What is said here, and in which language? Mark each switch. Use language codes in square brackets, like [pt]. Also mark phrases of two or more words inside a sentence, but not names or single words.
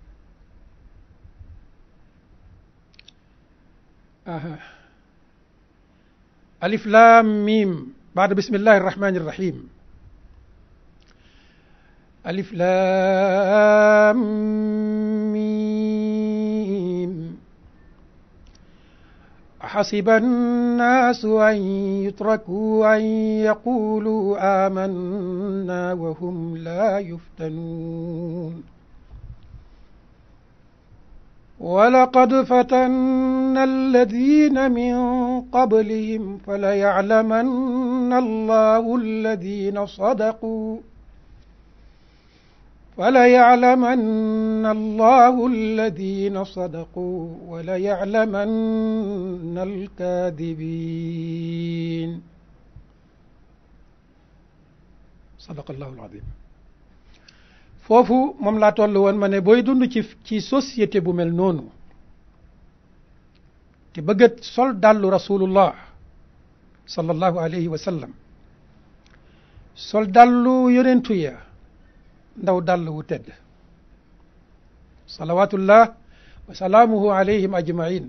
[ar] ألف لام ميم بعد بسم الله الرحمن الرحيم ألف لام ميم أحسب الناس أن يتركوا أن يقولوا آمنا وهم لا يفتنون ولقد فتنا الذين من قبلهم فليعلمن الله الذين صدقوا وليعلمن الكاذبين صدق الله العظيم [wo] foofu moom laa toll woon ma ne booy dund ci société bu mel noonu te bëgg sol dàllu [ar] رسول الله صلى الله عليه وسلم [wo] sol dàllu yonentu ya ndaw dàll wu tedd [ar] صلوات الله وسلامه عليهم أجمعين